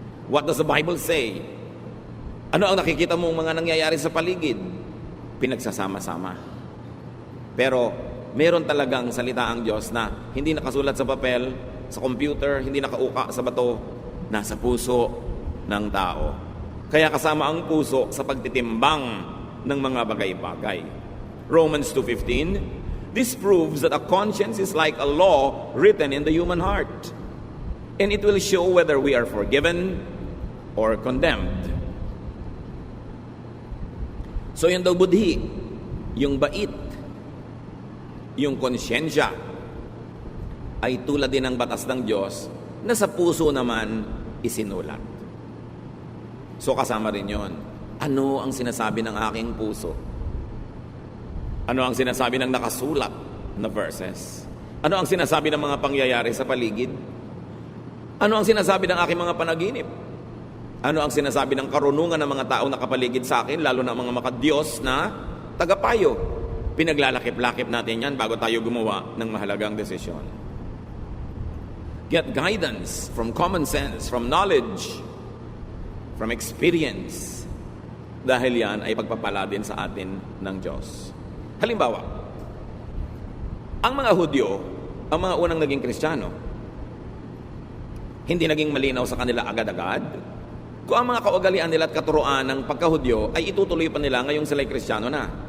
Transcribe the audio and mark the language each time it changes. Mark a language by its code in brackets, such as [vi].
[en] What does the Bible say? [tl] Ano ang nakikita mong mga nangyayari sa paligid? Pinagsasama-sama. Pero meron talagang salita ang Diyos na hindi nakasulat sa papel, sa computer, hindi nakauka sa bato, nasa puso ng tao. Kaya kasama ang puso sa pagtitimbang ng mga bagay-bagay. [en] Romans 2:15, this proves that a conscience is like a law written in the human heart, and it will show whether we are forgiven or condemned. [tl] So yung daw budhi, yung bait, yung konsyensya, ay tulad din ng batas ng Diyos na sa puso naman isinulat. So kasama rin yon. Ano ang sinasabi ng aking puso? Ano ang sinasabi ng nakasulat na verses? Ano ang sinasabi ng mga pangyayari sa paligid? Ano ang sinasabi ng aking mga panaginip? Ano ang sinasabi ng karunungan ng mga taong nakapaligid sa akin, lalo na mga makadiyos na tagapayo? Pinaglalakip-lakip natin yan bago tayo gumawa ng mahalagang desisyon. [en] Get guidance from common sense, from knowledge, from experience. [tl] Dahil yan ay pagpapala din sa atin ng Diyos. Halimbawa, ang mga Hudyo, ang mga unang naging Kristiyano, hindi naging malinaw sa kanila agad-agad. Kung ang mga kaugalian nila at katuruan ng pagka-Hudyo ay itutuloy pa nila ngayong sila'y Kristiyano na.